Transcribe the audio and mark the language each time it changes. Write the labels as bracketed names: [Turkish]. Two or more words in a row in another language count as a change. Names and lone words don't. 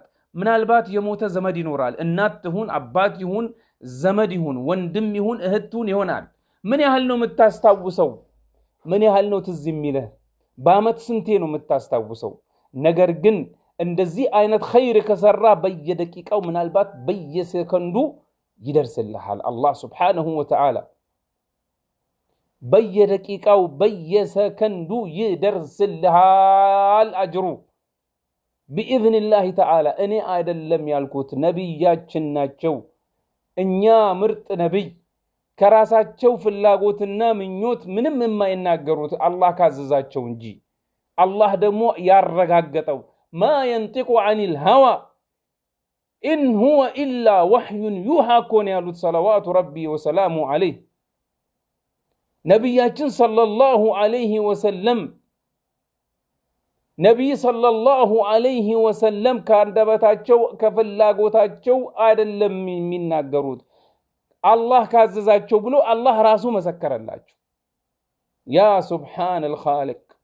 [Amharic] ምናልባት የሞተ ዘመድ ይኖራል እናት ይሁን አባት ይሁን ዘመድ ይሁን ወንድም ይሁን እህቱን ይሆናል ምን ያህል ነው የምታስታውሰው ምን ያህል ነው ትዝ የሚልህ በአመት ስንቴ ነው የምታስታውሰው ነገር ግን እንደዚህ አይነት ኸይር ከሰራ በየደቂቃው ምናልባት በየሰከንዱ ይደርስልሃል አላህ [Arabic] سبحانه وتعالى [Amharic] በየደቂቃው በየሰከንዱ ይደርስልሃል አጅሩ [Arabic] بإذن الله تعالى [Amharic] እኔ አይደለም ያልኩት ነብያችን ናቸው እኛ ምርጥ ነብይ ከራሳቸው ፍላጎትና ምኞት ምንም የማይናገሩት አላህ ካዘዛቸው እንጂ አላህ ደግሞ ያረጋገጠው [Arabic] ما ينطق عن الهوى إن هو إلا وحي يوحى كون [Amharic] ያሉት [Arabic] صلوات ربي وسلامه عليه [Amharic] ነብያችን [Arabic] صلى الله عليه وسلم [Amharic] ነብይ [Arabic] صلى الله عليه وسلم [Amharic] ካንደበታቸው ከፍላጎታቸው አይደለም የሚናገሩት አላህ ካዘዛቸው ብሎ አላህ ራሱ መሰከረላቸው [Arabic] يا سبحان الخالق